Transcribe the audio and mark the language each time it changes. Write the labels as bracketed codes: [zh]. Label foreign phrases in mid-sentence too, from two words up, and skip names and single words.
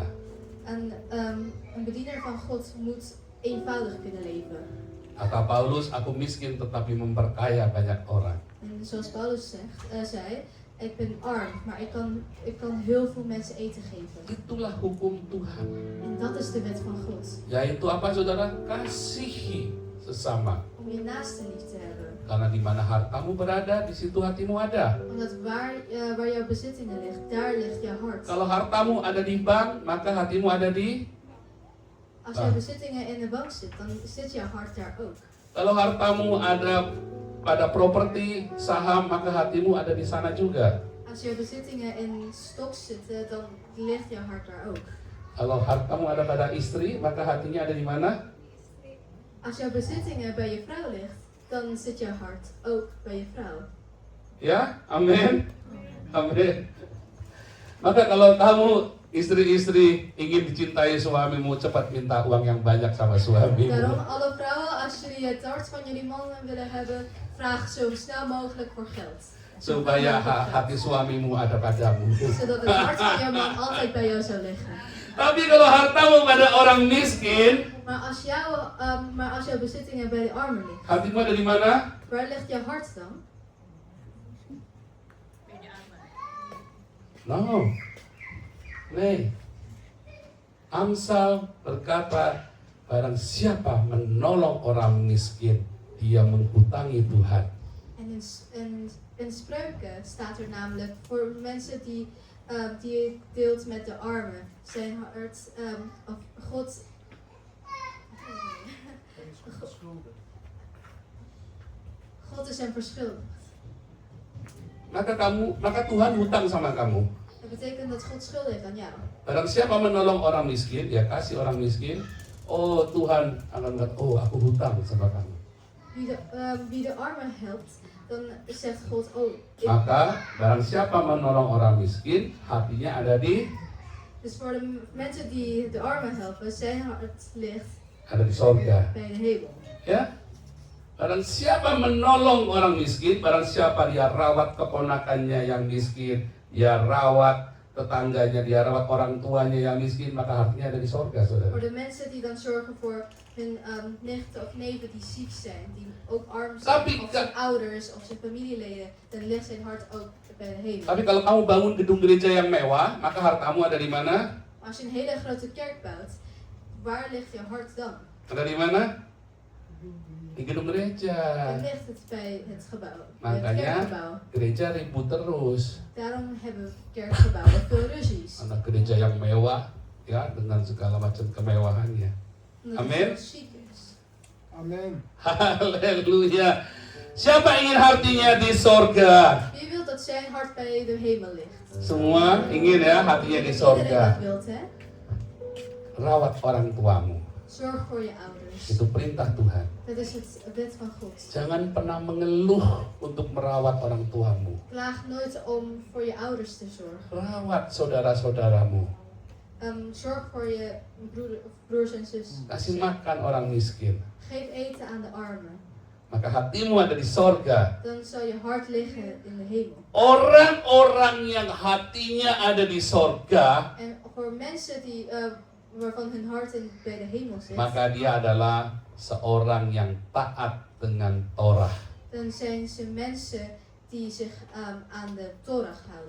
[nl] En een bediener van God moet eenvoudig kunnen leven. [id] Kata Paulus, aku miskin tetapi memperkaya banyak orang. [nl] En zoals Paulus zei, ik ben arm, maar ik kan heel veel mensen eten geven. [id] Itulah hukum Tuhan. [nl] En dat is de wet van God. [id] Yaitu apa saudara? Kasihi sesama. [nl] Om je naaste lief te hebben. [id] Karena di mana hartamu berada, di situ hatimu ada. [nl] Omdat waar jouw bezittingen ligt, daar ligt jouw hart. [id] Kalau hartamu ada di bank, maka hatimu ada di. [nl] Als jouw bezittingen in de bank zit, dan zit jouw hart daar ook. [id] Kalau hartamu ada pada properti, saham, maka hatimu ada di sana juga. [nl] Als je bezittingen in stocks zitten, dan ligt je hart daar ook. [id] Kalau hartamu ada pada istri, maka hatinya ada di mana? [nl] Als jouw bezittingen bij je vrouw ligt, dan zit je hart ook bij je vrouw. [id] Ya, amin. Amin. Maka kalau kamu istri-istri ingin dicintai suamimu, cepat minta uang yang banyak sama suamimu. [nl] Daarom, alle vrouwen, als jullie het hart van jullie man willen hebben, vraag zo snel mogelijk voor geld. [id] Supaya hati suamimu ada padamu. [nl] Zodat het hart van jouw man altijd bij jou zou liggen. [id] Tapi kalau hartamu pada orang miskin, [nl] Maar als jouw bezittingen bij de armen liggen, [id] hatimu ada di mana? [nl] waar ligt jouw hart dan? [id] No. [nl] Nee. [id] Amsal berkata, barang siapa menolong orang miskin, dia menghutangi Tuhan. [nl] En in spreuken staat er namelijk voor mensen die je deelt met de armen, zijn hart, of God. God is hem verschuldigd. [id] Maka Tuhan hutang sama kamu. [nl] Dat betekent dat God schuld heeft aan jou. [id] Barang siapa menolong orang miskin, dia kasih orang miskin, oh Tuhan akan berkata, oh aku hutang sama kamu. [nl] Wie de armen helpt, dan zegt God, oh, [id] Maka barang siapa menolong orang miskin, hatinya ada di [nl] Dus voor de mensen die de armen helpen, zijn hart ligt [id] di sorga. [nl] bij de hemel. [id] Ya, barang siapa menolong orang miskin, barang siapa dia rawat keponakannya yang miskin, dia rawat tetangganya, dia rawat orang tuanya yang miskin, maka hatinya ada di sorga, saudara. [nl] Voor de mensen die dan zorgen voor hun nichten of neven die ziek zijn, die ook arm [id] Tapi [nl] zijn, of zijn ouders of zijn familieleden, dan ligt zijn hart ook bij de hemel. [id] Tapi kalau kamu bangun gedung gereja yang mewah, maka hartamu ada di mana? [nl] Maar als je een hele grote kerk bouwt, waar ligt je hart dan? [id] Ada di mana? Di gedung gereja. [nl] Dan ligt het bij het gebouw, bij het [id] Makanya [nl] kerkgebouw. [id] gereja ribut terus. [nl] Daarom hebben kerkgebouwen veel ruzies. [id] Anak gereja yang mewah, ya dengan segala macam kemewahannya. [nl] Omdat het Amen. zo chic is. Amen. [id] Haleluya. Siapa ingin hatinya di sorga? [nl] Wie wil dat zijn hart bij de hemel ligt? [id] Semua ingin ya hatinya di [nl] Iedereen [id] sorga. [nl] dat wilt, hè? [id] Rawat orang tuamu. [nl] Zorg voor je ouders. [id] Itu perintah Tuhan. [nl] Dat is het wet van God. [id] Jangan pernah mengeluh untuk merawat orang tuamu. [nl] Klaag nooit om voor je ouders te zorgen. [id] Rawat saudara-saudaramu. [nl] Zorg voor je broers en zus. [id] Kasih makan orang miskin. [nl] Geef eten aan de armen. [id] Maka hatimu ada di sorga. [nl] Dan zal je hart liggen in de hemel. [id] Orang-orang yang hatinya ada di sorga, [nl] En voor mensen die, waarvan hun hart bij de hemel zit, [id] maka dia adalah seorang yang taat dengan Torah. [nl] dan zijn ze mensen die zich aan de Torah houden.